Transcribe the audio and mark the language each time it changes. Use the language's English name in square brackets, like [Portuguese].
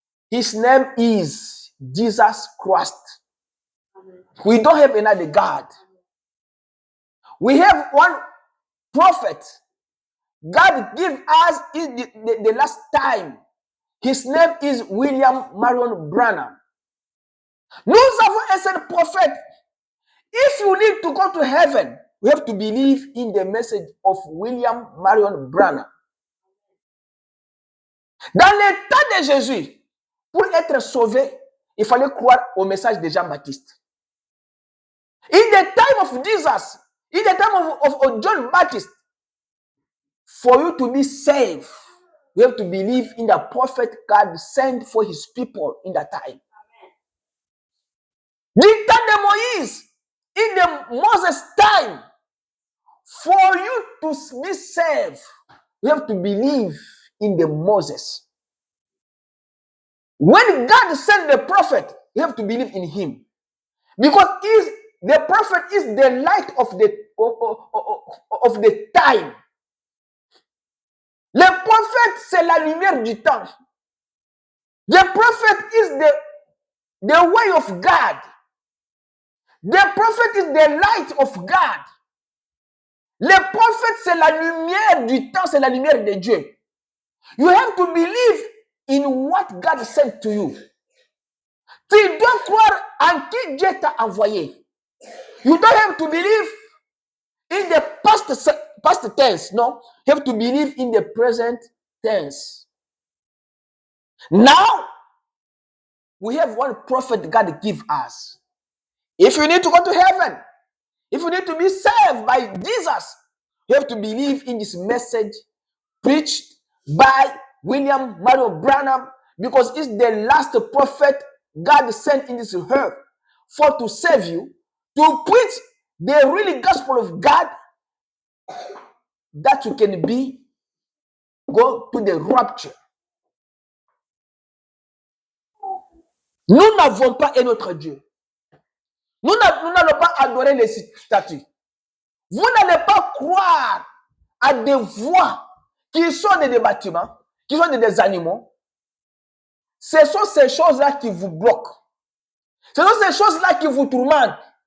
[English] His name is Jesus Christ. We don't have another God. We have one prophet. God give us the last time. His name is William Marion Branham. [French] Nous avons un seul prophète. [English] If you need to go to heaven, we have to believe in the message of William Marion Branham. [French] Dans le temps de Jésus, pour être sauvé, il fallait croire au message de Jean-Baptiste. [English] In the time of Jesus, in the time of John Baptist, for you to be saved, you have to believe in the prophet God sent for his people in that time. The time of Moïse, in the Moses time, for you to be saved, you have to believe in the Moses. When God sent the prophet, you have to believe in him. Because the prophet is the light of the time. [French] Le prophète, c'est la lumière du temps. [English] The prophet is the way of God. The prophet is the light of God. [French] Le prophète, c'est la lumière du temps, c'est la lumière de Dieu. [English] You have to believe in what God sent to you. [French] Tu dois croire en qui Dieu t'a envoyé. [English] You don't have to believe in the past tense, no. You have to believe in the present tense. Now, we have one prophet God give us. If you need to go to heaven, if you need to be saved by Jesus, you have to believe in this message preached by William Marion Branham, because it's the last prophet God sent in this earth for to save you, to preach the really gospel of God, that you can go to the rapture. [French] Nous n'avons pas un autre Dieu. Nous n'allons pas adorer les statues. Vous n'allez pas croire à des voix qui sont des bâtiments, qui sont des animaux. Ce sont ces choses-là qui vous bloquent. Ce sont ces choses-là qui vous tourmentent.